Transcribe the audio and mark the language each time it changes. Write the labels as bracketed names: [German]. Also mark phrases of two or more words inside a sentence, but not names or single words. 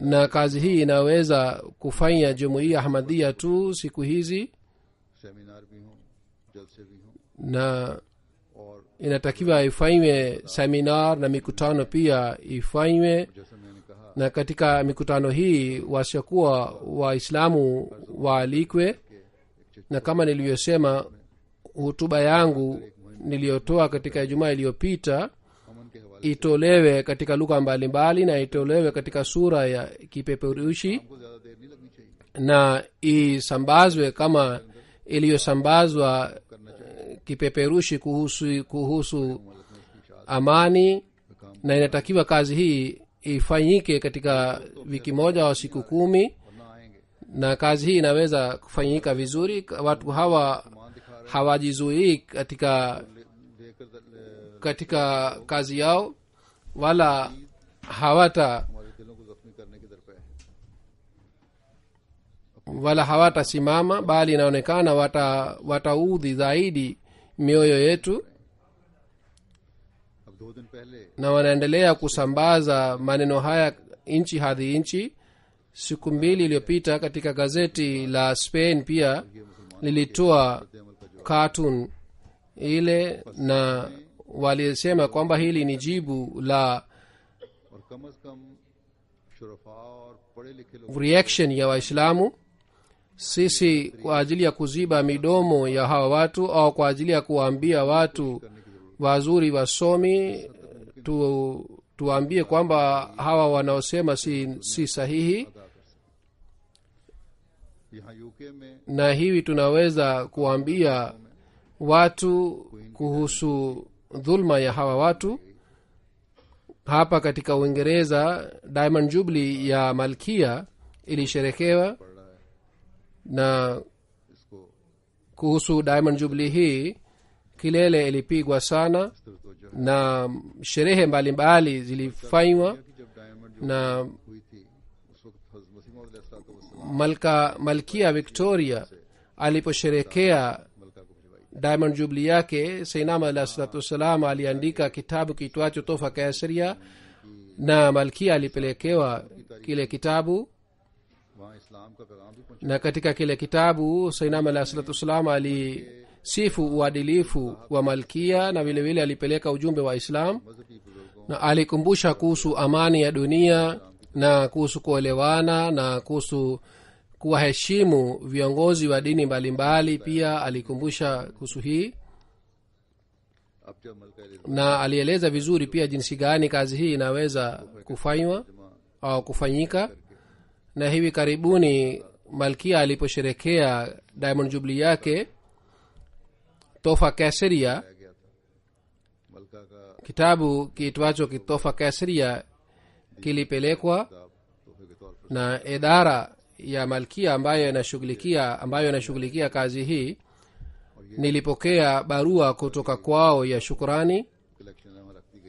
[Swahili] na kazi hii inaweza kufanya jumuiya Ahmadiyya tu siku hizi, [Urdu] سیمینار بھی ہوں، جلسے بھی ہوں [Swahili] na [Urdu] और [Swahili] inatakiwa ifanywe seminar na mikutano pia ifanywe. [Urdu] جیسا میں نے کہا [Swahili] Na katika mikutano hii wasiokuwa Waislamu waalikwe. Na kama nilivyosema, hutuba yangu niliyotoa katika Ijumaa iliyopita [Urdu] امن کے حوالے [Swahili] itolewe katika lugha mbalimbali na itolewe katika sura ya kipeperushi [Urdu] کو زیادہ دیر نہیں لگنی چاہیے. [Swahili] na isambazwe kama iliyosambazwa kipeperushi kuhusu amani. Na inatakiwa kazi hii ifanyike katika wiki moja au siku 10, [Urdu] اور نہ آئیں گے [Swahili] na kazi hii inaweza kufanyika vizuri. Watu hawa [Urdu] مان دکھا رہے [Swahili] hawajizuii katika [Urdu] देकर [Swahili] kazi yao, wala [Urdu] ہمارے دلوں کو زخمی کرنے کی درپے ہے. [Swahili] hawatasimama, bali inaonekana wataudhi zaidi mioyo yetu, [Urdu] اب 2 دن پہلے [Swahili] na wanaendelea kusambaza maneno haya nchi hadi nchi. Siku 2 iliyopita katika gazeti la Spain pia lilitoa cartoon ile na walisema kwamba hili ni jibu la [Urdu] اور کم از کم شرفا اور پڑھے لکھے لوگ [Swahili] reaction ya waislamu. Sisi kwa ajili ya kuziba midomo ya hawa watu au kwa ajili ya kuwaambia watu wazuri wasomi tuwaambie kwamba hawa wanaosema si sahihi, [Urdu] یہاں یوکے میں [Swahili] na hivi tunaweza kuwaambia watu kuhusu dhulma ya hawa watu. Hapa katika Uingereza Diamond Jubilee ya Malkia ilisherekewa, [Urdu] پڑھ رہا ہے [Swahili] na [Urdu] इसको [Swahili] kuhusu Diamond Jubilee hii kilele ilipigwa sana [Urdu] اس طرح توجہ [Swahili] na sherehe mbalimbali zilifanywa, [Urdu] کہ جب ڈائمنڈ جو [Swahili] na [Urdu] ہوئی تھی اس وقت حضرت مسیح موعود [Swahili] malkia Victoria aliposherekea [Urdu] ملکہ کو بھجوائی [Swahili] Diamond Jubilee yake, Sayyidina [Arabic] عليه الصلاة والسلام [Swahili] aliandika kitabu kitwacho Tofa Kaisaria, na malkia alipelekewa kile kitabu, [Urdu] وہاں اسلام کا پیغام بھی پہنچا [Swahili] na katika kile kitabu Sayyidina [Arabic] عليه الصلاة والسلام [Swahili] alisifu uadilifu wa malkia, na vile vile alipeleka ujumbe wa Islam, [Urdu] مذہبی بزرگوں [Swahili] na alikumbusha kuhusu amani ya dunia na kuhusu kuelewana na kuhusu kuwaheshimu viongozi wa dini mbalimbali. Pia alikumbusha kuhusu hii, [Urdu] اب جب ملکہ [Swahili] na alieleza vizuri pia jinsi gani kazi hii inaweza kufanywa au kufanyika. Na hivi karibuni malkia aliposherekea Diamond Jubilee yake, Tofa Kaisaria, [Urdu] گیا تھا ملکہ کا [Swahili] kitabu kiitwacho Tofa Kaisaria kilipelekwa, [Urdu] کتاب تحفے کے طور پر [Swahili] na idara ya malkia ambayo inashughulikia kazi hii, nilipokea barua kutoka kwao ya shukrani, [Urdu] کلیکشن میں رکھ دی گئی